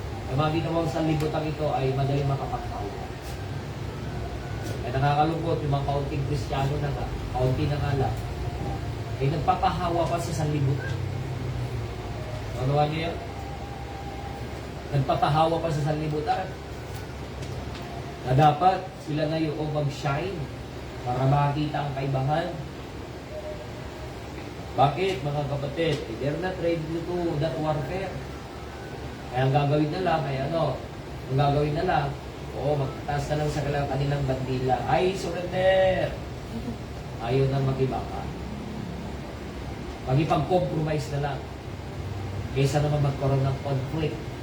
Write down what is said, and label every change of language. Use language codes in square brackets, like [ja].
[tl] Ang mga ginawang sanlibutan ito ay madaling makapagpahawa. Ay nakakalungkot yung mga kaunting Kristiyano na nga, kaunti na nga lang, ay nagpapahawa pa sa sanlibutan. Ano niyo yan? Nagpapahawa pa sa sanlibutan. Na dapat sila na yung mag-shine para makita ang kaibahan. Bakit mga kapatid? [en] They're not ready to do that warfare. [tl] Kaya ang gagawin na lang ay ano? Ang gagawin na lang, magtaas na lang sa kanilang bandila. Ay, surrender! Ayaw na mag-ibaka. Magipag-compromise na lang. Kaysa naman magkaroon ng conflict.